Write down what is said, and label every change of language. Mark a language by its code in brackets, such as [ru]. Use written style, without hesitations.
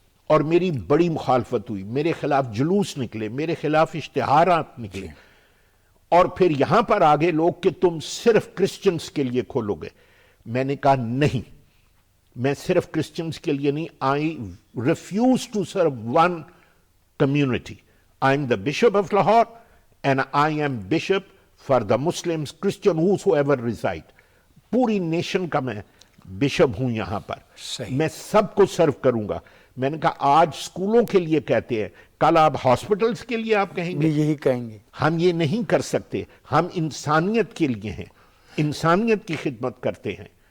[hi] और मेरी बड़ी मुखालफत हुई, मेरे खिलाफ जुलूस निकले, मेरे खिलाफ इश्तिहारात निकले, और फिर यहां पर आगे लोग कि तुम सिर्फ क्रिश्चियंस के लिए खोलोगे। मैंने कहा नहीं, मैं सिर्फ क्रिश्चियंस के लिए नहीं, [en] I refuse to serve one community. I am the Bishop of Lahore and I am Bishop for the Muslims, Christian, whosoever reside. [hi] पूरी नेशन का मैं बिशप हूं यहां पर, मैं सबको सर्व करूंगा। मैंने कहा आज स्कूलों के लिए कहते हैं, कल आप हॉस्पिटल्स के लिए आप कहेंगे, यही कहेंगे। हम ये नहीं कर सकते, हम इंसानियत के लिए हैं, इंसानियत की खिदमत करते हैं।